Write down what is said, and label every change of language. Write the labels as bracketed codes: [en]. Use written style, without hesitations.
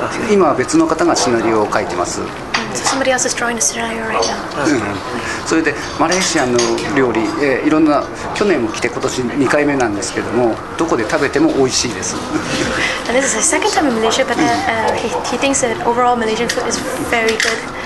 [ja] 今は別の方がシナリオを書いてます。 [en] Somebody else is drawing the scenario right now. [ja] それでマレーシアの料理、いろんな去年も来て今年2回目なんですけども、どこで食べても美味しいです。 [en] And this is his second time in Malaysia, but he thinks that overall Malaysian food is very good.